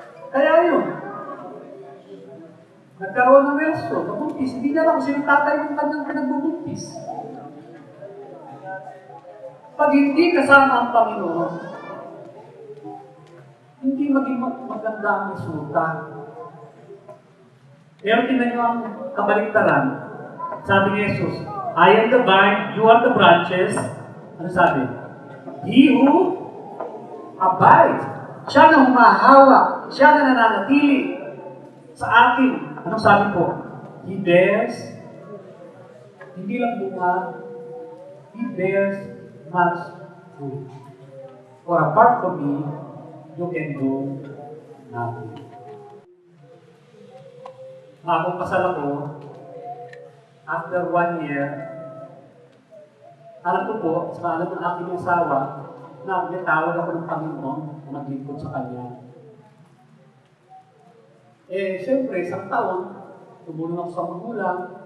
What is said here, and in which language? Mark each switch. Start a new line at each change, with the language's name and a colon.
Filipino: Kaya yun, nagkaroon ng relasyon, nabuntis, hindi niya lang kung sino tatay ng kanyang pinagbubuntis. Pag hindi kasama ang Panginoon, hindi maging maganda ang resulta. Pero tingnan niyo ang kabaliktaran. Sabi ni
English: Jesus, I am the vine, you are the branches.
Filipino: Ano sabi?
English: He who abides.
Filipino: Siya na humahawak. Siya na nananatili sa akin. Anong sabi po?
English: He bears,
Filipino: hindi lang bunga,
English: he bears much fruit. For apart from me, you can do nothing.
Filipino: Bagong kasal ako,
English: after 1 year,
Filipino: alam ko po, sa alam ng aking asawa, na natawag ako ng Panginoon na maglingkod sa Kanya. Eh, siyempre, isang taon, tumulong ako sa magulang.